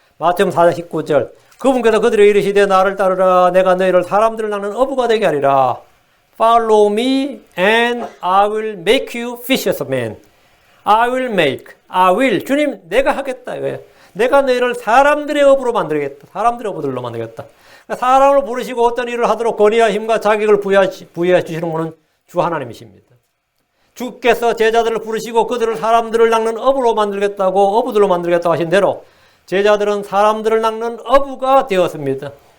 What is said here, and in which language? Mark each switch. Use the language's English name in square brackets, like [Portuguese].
[Korean] 마태복음 4장 19절 그분께서 그들에게 이르시되 나를 따르라. 내가 너희를 사람들을 낚는 어부가 되게 하리라. [English] Follow me and I will make you fishers of men. I will make. I will. [Korean] 주님 내가 하겠다. 왜? 내가 너희를 사람들의 어부로 만들겠다. 사람들의 어부들로 만들겠다. 그러니까 사람을 부르시고 어떤 일을 하도록 권위와 힘과 자격을 부여해 주시는 분은 주 하나님이십니다. 주께서 제자들을 부르시고 그들을 사람들을 낚는 어부로 만들겠다고, 어부들로 만들겠다고 하신 대로 제자들은 사람들을 낚는 어부가 되었습니다.